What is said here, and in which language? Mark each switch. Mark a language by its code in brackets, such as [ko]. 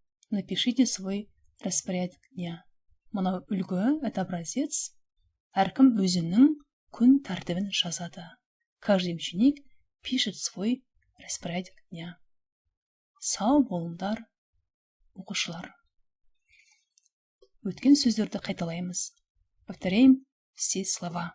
[ru] Напишите свой распорядок дня. [kk] Мынау үлгі, [ru] это образец. [kk] Әркім өзінің күн тәртібін жазады. [ru] Каждый ученик пишет свой распорядок дня. [kk] Сау болыңдар, оқушылар. Өткен сөздерді қайталаймыз. [ru] Повторяем все слова.